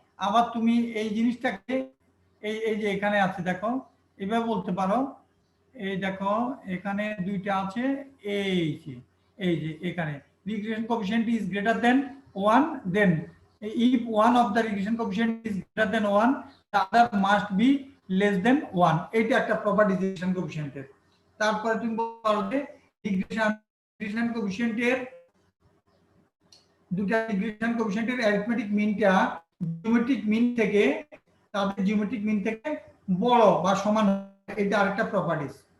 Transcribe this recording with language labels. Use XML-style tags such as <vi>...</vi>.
<bn>আবার তুমি এই জিনিসটাকে এই যে এখানে আছে দেখো, এভাবে বলতে পারো। এই দেখো এখানে দুইটা আছে, এই যে এখানে</bn> <en>regression coefficient is greater than 1, then if one of the regression coefficient is greater than 1 the other must be less than 1, এটা একটা property regression coefficient এর।</en> <bn>তারপরে তুমি বলবে regression coefficient এর দুটো regression coefficient এর arithmetic মিনটা জিওমেট্রিক মিন থেকে, তাদের জিওমেট্রিক মিন থেকে বড় বা সমান, এটা আরেকটা প্রপার্টিজ।</bn>